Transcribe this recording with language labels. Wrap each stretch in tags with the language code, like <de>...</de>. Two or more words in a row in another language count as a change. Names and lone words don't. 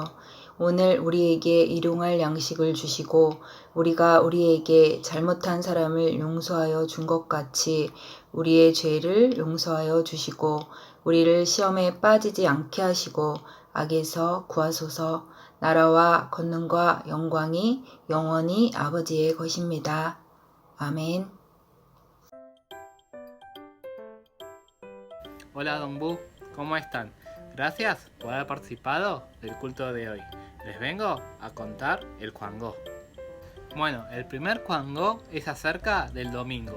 <ko>오늘 우리에게 일용할 양식을 주시고 우리가 우리에게 잘못한 사람을 용서하여 준 것 같이 우리의 죄를 용서하여 주시고 우리를 시험에 빠지지 않게 하시고 악에서 구하소서. 나라와 권능과 영광이 영원히 아버지의 것입니다. 아멘.</ko> <es>Hola Don Bu, ¿cómo están? Gracias por haber participado del culto de hoy. Les vengo a contar el Kwangó. Bueno, el primer Kwangó es acerca del domingo.</es>